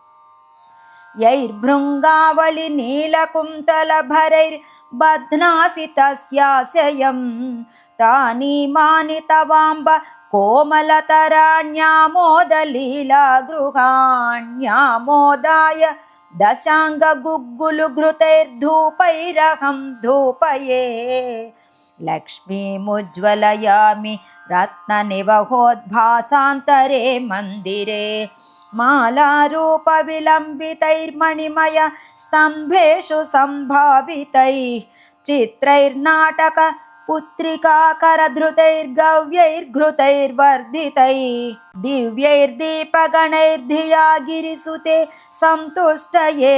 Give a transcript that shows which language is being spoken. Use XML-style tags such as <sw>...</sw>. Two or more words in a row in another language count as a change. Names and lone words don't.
<sa>యైర్భృంగావళి నీలకుంతలభరైర్బధ్నాసి తస్యాశయం తానీమాని తవాంబ కోమలతరాణ్యామోదలీలా గృహాణ్యామోదాయ దశాంగగుగ్గులు ఘృతైర్ధూపైరహం ధూపయే లక్ష్మీముజ్వలయామి రత్ననివహోద్భాసాంతరే మందిరే मालारूपविलम्बितैर्मणिमय स्तम्भेषु सम्भावितैः चित्रैर्नाटक पुत्रिकाकरधृतैर्गव्यैर्घृतैर्वर्धितैः दिव्यैर्दीपगणैर्धिया गिरिसुते सन्तुष्टये</sa>